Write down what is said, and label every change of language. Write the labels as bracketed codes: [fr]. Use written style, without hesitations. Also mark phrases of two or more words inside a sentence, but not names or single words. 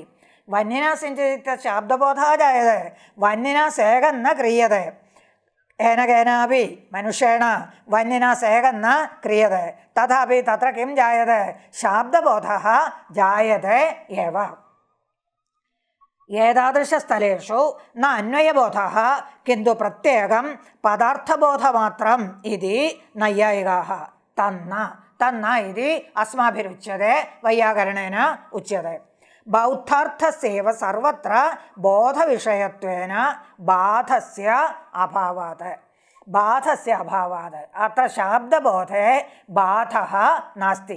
[sa] वह्निना सिञ्चति शाब्दबोधः जायते. वह्निना सेकं न क्रियते. येन केनापि मनुष्येण वह्निना सेकं न क्रियते. तथापि तत्र किं जायते? शाब्दबोधः जायते एव. ഏതാദൃശസ്ഥലേഷു ന അന്വയബോധः കിന്തു പ്രത്യേകം പദാർത്ഥബോധമാത്രം ഇതി നൈയായികാः തന്ന തന്ന ഇതി അസ്മാഭിരുച്യത്തെ വൈയാകരണേന ഉച്യത്തെ. ബൗദ്ധാർത്ഥസ്യൈവ സർവത്ര ബോധവിഷയത്വേന ബാധസ്യ അഭാവാത് ബാധസ്യ അഭാവാത് അത്ര ശാബ്ദബോധേ ബാധഃ നാസ്തി.